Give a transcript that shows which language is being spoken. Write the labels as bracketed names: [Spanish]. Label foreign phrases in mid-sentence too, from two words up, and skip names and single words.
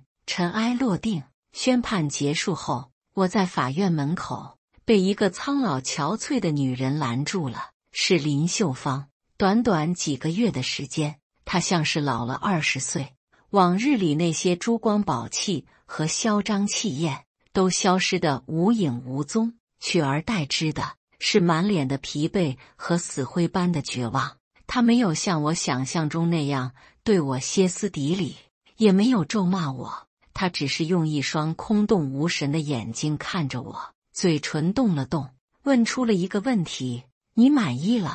[Chinese] 塵埃落定，宣判結束後，我在法院門口被一個蒼老憔悴的女人攔住了，是林秀芳。短短幾個月的時間，她像是老了20歲。往日裡那些珠光寶氣和囂張氣焰都消失得無影無蹤，取而代之的是滿臉的疲憊和死灰般的絕望。他沒有像我想象中那樣對我歇斯底里，也沒有咒罵我，他只是用一雙空洞無神的眼睛看着我，嘴唇動了動，問出了一個問題：你滿意了？